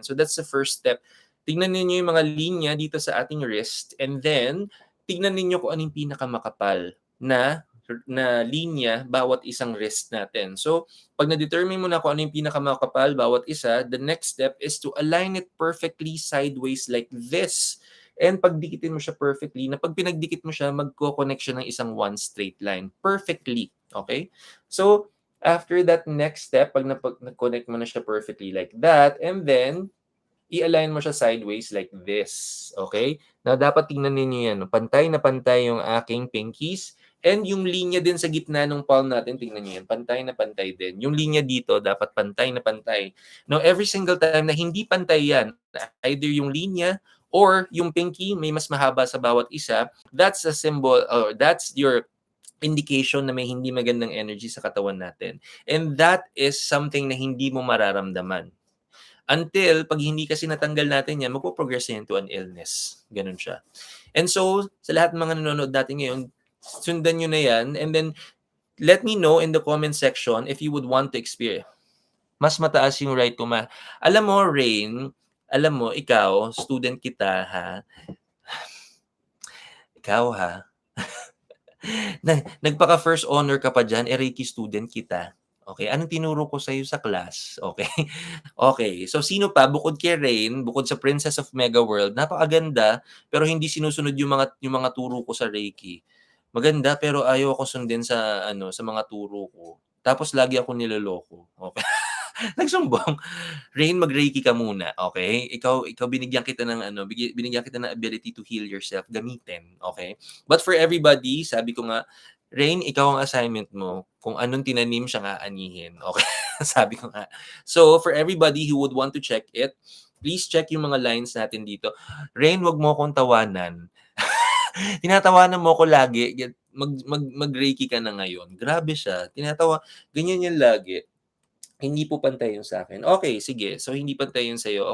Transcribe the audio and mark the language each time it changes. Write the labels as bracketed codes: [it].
[tl] So that's the first step. Tignan niyo yung mga linya dito sa ating wrist and then tignan niyo kung ano yung pinakamakapal na linya bawat isang wrist natin. So, pag na-determine mo na kung ano yung pinakamakapal bawat isa, [en] the next step is to align it perfectly sideways like this. [tl] And pagdikitin mo siya perfectly, na pag pinagdikit mo siya, magko-connect siya ng isang one straight line. [en] Perfectly. Okay? So, after that next step, [tl] pag na-connect mo na siya [en] perfectly like that, and then, [tl] i-align mo siya [en] sideways like this. [tl] Okay? Now, dapat tingnan ninyo yan. Pantay na pantay yung aking pinkies. And yung linya din sa gitna ng palm natin, tingnan nyo yan. Pantay na pantay din. Yung linya dito, dapat pantay na pantay. Now, every single time na hindi pantay yan, either yung linya or yung pinky, may mas mahaba sa bawat isa, [en] that's a symbol, or that's your indication [tl] na may hindi magandang energy sa katawan natin. [en] And that is something [tl] na hindi mo mararamdaman. Until pag hindi kasi natanggal natin yan, magpo-progress yan [en] to an illness. [tl] Ganun siya. And so, sa lahat ng mga nanonood natin ngayon, sundan nyo na yan. [en] And then, let me know in the comment section if you would want to experience. [tl] Mas mataas yung right ko Alam mo, Rain, alam mo, ikaw, student kita, ha? Ikaw, ha? Nagpaka-first honor ka pa dyan, Reiki student kita. Okay, anong tinuro ko sa'yo sa class? Okay. Okay, so sino pa bukod kay Rain, bukod sa Princess of Mega World, napakaganda pero hindi sinusunod yung mga turo ko sa Reiki. Maganda pero ayaw ako sundin sa sa mga turo ko. Tapos lagi ako niloloko. Okay. Nagsumbong. Rain, mag-Reiki ka muna, okay? Ikaw binigyan kita ng binigyan kita ng [en] ability to heal yourself, [tl] gamitin, okay? But for everybody, sabi ko nga, Rain, ikaw ang assignment mo. Kung anong tinanim siya nga anihin, okay? Sabi ko nga. [en] So, for everybody who would want to check it, please check [tl] yung mga lines natin dito. Rain, wag mo akong tawanan. Tinatawanan mo ko lagi. Mag-Reiki ka na ngayon. Grabe siya. Ganyan yan lagi. Hindi po pantay yung sa akin. Okay, sige. So, hindi pantay yung sa'yo.